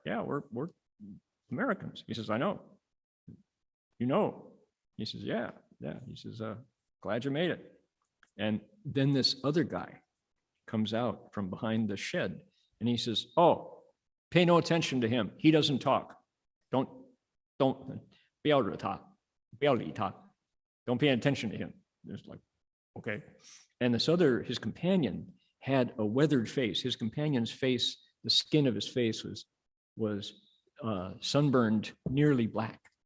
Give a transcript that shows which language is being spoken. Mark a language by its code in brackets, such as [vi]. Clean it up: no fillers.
[en] Yeah, we're Americans. He says, I know. You know. He says, yeah. He says, glad you made it. And then this other guy comes out from behind the shed, and he says, oh, pay no attention to him. He doesn't talk. Don't, [zh] 不要惹他, 不要理他. [en] Don't pay attention to him. It's like, okay. And his companion had a weathered face. His companion's face, the skin of his face was sunburned, nearly black.